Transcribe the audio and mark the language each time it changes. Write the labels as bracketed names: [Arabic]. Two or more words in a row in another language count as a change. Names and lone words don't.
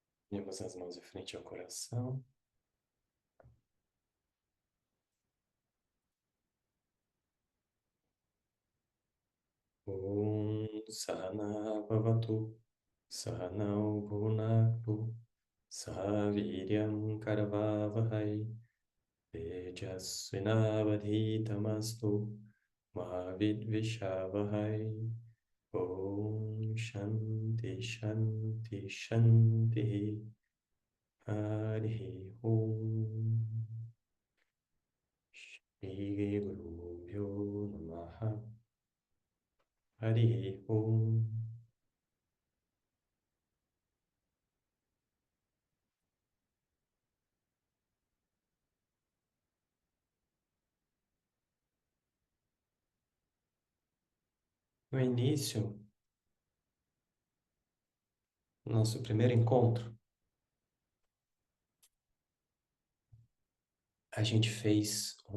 [Portuguese] Unimos as mãos em frente ao coração. [Sanskrit] ॐ सहना भवतु सहनौ भुनक्तु सहवीर्यम् करवावहै तेजस्विनावधीतमस्तु महाविद्विषावहै ॐ शान्ति शान्ति शान्ति हरिः ॐ श्री गुरु प्यो नमः हरिः ॐ. [Portuguese] No início, nosso primeiro encontro, a gente fez